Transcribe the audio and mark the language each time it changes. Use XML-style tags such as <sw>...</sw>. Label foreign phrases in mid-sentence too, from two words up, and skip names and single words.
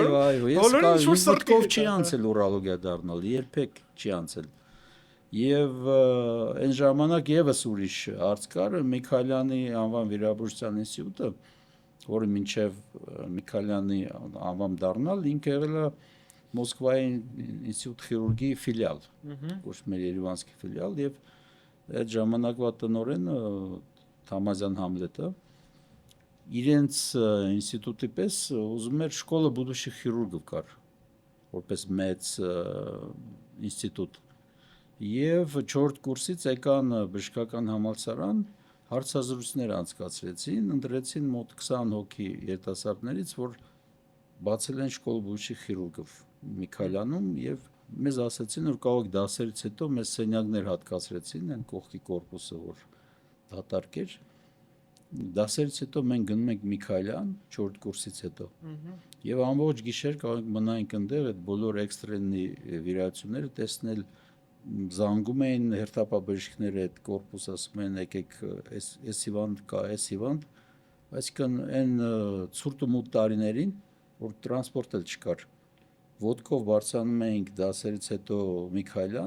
<hy>Այո, ես մտքով չի անցել ուրոլոգիա դառնալ, երբեք չի անցել։ Եվ այն ժամանակ եւս ուրիշ հարց կար Միքայելյանի անվան վիրաբուժության ինստիտուտը, որը մինչև Միքայելյանի անվան դառնալ, ինքը եղել է Մոսկվայի</hy> <ru>институт хирургии</ru> <hy>ֆիլիալ, ոչ մեր Երևանցի ֆիլիալ եւ այդ ժամանակվա տնօրենը Թամազյան Համլետը իրենց ինստիտուտի պես ուզում էր շկոլը</hy> <ru>будущих хирургов</ru> <hy>կար, որպես մեծ ինստիտուտ։ Եվ 4 կուրսից եկան բժշկական համալսարան, հարցազրույցներ անցկացրեցին, ընտրեցին մոտ 20 հոգի երիտասարդներից, որ բացել են շկոլ</hy> <ru>будущих хирургов</ru> <hy>Միքայելյանում եւ մեզ ասացին, որ կարող եք դասերից հետո մեզ սենյակներ հատկացրեցին, այն կողքի կորպուսը, որ դատարկ էր։ Դասերից հետո մենք գնում ենք Միքայելյան 4 կուրսից հետո։ Եվ ամբողջ գիշեր կարող ենք մնանք այնտեղ այդ բոլոր էքստրենի վիրահատությունները տեսնել, զանգում էին հերթապաբժիշկները այդ կորպուս, ասում են եկեք էս հիվանդ կա, էս հիվանդ, այսինքն այն ցուրտ ու մութ տարիներին, որ տրանսպորտ էլ չկար, ոտքով բարձրանում էինք դասերից հետո Միքայելյան,</hy>